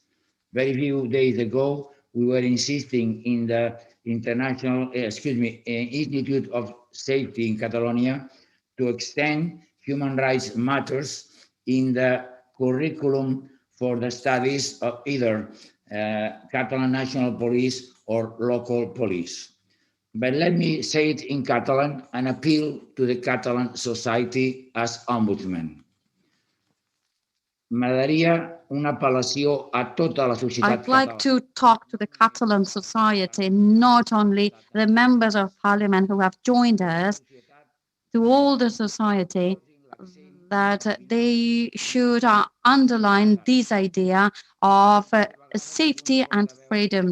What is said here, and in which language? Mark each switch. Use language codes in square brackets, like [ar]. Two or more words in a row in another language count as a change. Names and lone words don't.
[en] Very few days ago, we were insisting in the Institute of Safety in Catalonia to extend human rights matters in the curriculum for the studies of either Catalan National Police or local police. But let me say it in Catalan and appeal to the Catalan society as ombudsman. [ca] M'agradaria una apel·lació a tota la societat [en] I'd like to talk to the Catalan society, not only the members of parliament who have joined us, to all the society, that they should underline this idea of safety and freedom.